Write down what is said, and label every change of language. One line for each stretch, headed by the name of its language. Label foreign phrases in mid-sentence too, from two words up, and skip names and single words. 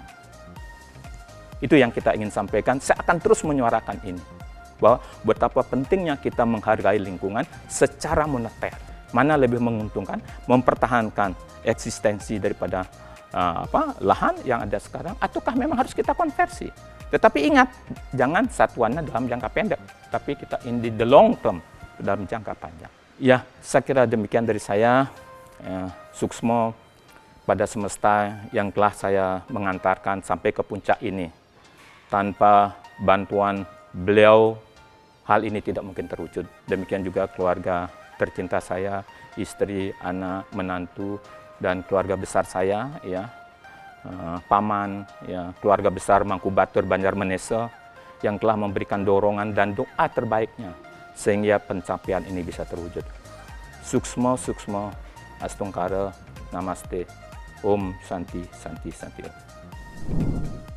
Indonesian: Itu yang kita ingin sampaikan. Saya akan terus menyuarakan ini, bahwa betapa pentingnya kita menghargai lingkungan secara moneter. Mana lebih menguntungkan, mempertahankan eksistensi daripada lahan yang ada sekarang, ataukah memang harus kita konversi. Tetapi ingat, jangan satuannya dalam jangka pendek, tapi kita
English: in the long term,
Indonesian: dalam jangka panjang. Ya, saya kira demikian dari saya. Suksmo pada semesta yang telah saya mengantarkan sampai ke puncak ini. Tanpa bantuan beliau, hal ini tidak mungkin terwujud. Demikian juga keluarga tercinta saya, istri, anak, menantu, dan keluarga besar saya, ya, paman, ya, keluarga besar Mangku Batur Banjarmanesa yang telah memberikan dorongan dan doa terbaiknya sehingga pencapaian ini bisa terwujud.
Balinese: Suksmo, suksmo, astungkara, namaste,
Sanskrit: ॐ, शान्तिः, शान्तिः, शान्तिः.